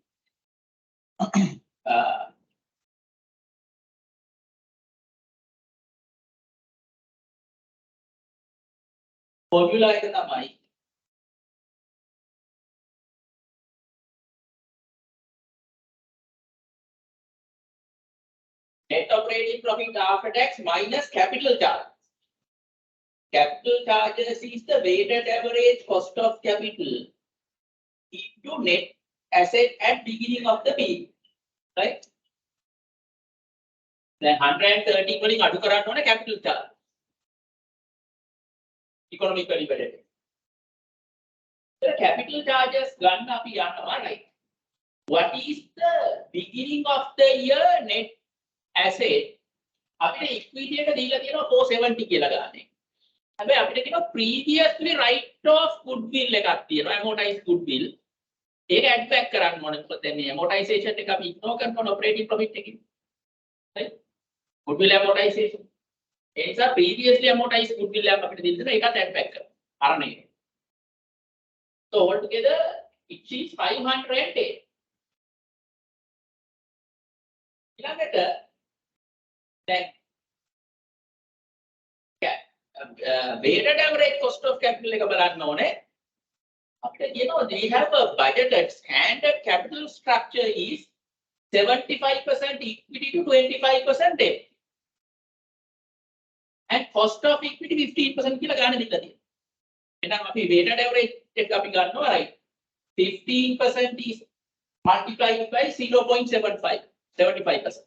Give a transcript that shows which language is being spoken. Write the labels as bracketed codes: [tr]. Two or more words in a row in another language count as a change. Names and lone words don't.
[en] formula [si] එක තමයි [en] net operating profit after tax minus capital charge. Capital charges is the weighted average cost of capital into net asset at beginning of the period. Right? Then [si] 130 වලින් අඩු කරන්න ඕනේ [en] capital charge. Economic value added. The capital charges [si] ගන්න අපි යනවා [en] right. What is the beginning of the year net asset? [si] අපිට equity එක දීලා තියෙනවා 470 කියලා ගන්න. හැබැයි අපිට කියනවා [en] previously write off goodwill [si] එකක් තියෙනවා [en] amortized goodwill. [si] ඒක [en] add back [si] කරන්න ඕනේ. මොකද දැන් මේ amortization එක අපි ignore කරනවා [en] operating profit [si] එකකින්. [en] right? Goodwill amortization. [si] ඒ නිසා [en] previously amortized goodwill [si] එකක් අපිට දීලා තියෙනවා ඒකත් [en] add back [si] කරනවා. අරනේ. [en] So altogether it is 510. [si] ඊළඟට දැන් [en] weighted average cost of capital [si] එක බලන්න ඕනේ. අපිට කියනවා [en] they have a budgeted standard capital structure is 75% equity to 25% debt. And cost of equity [si] 15% කියලා ගන්න දීලා තියෙනවා. එහෙනම් අපි [en] weighted average [si] එක අපි ගන්නවා right. [en] 15% is multiplied by 0.75 75%.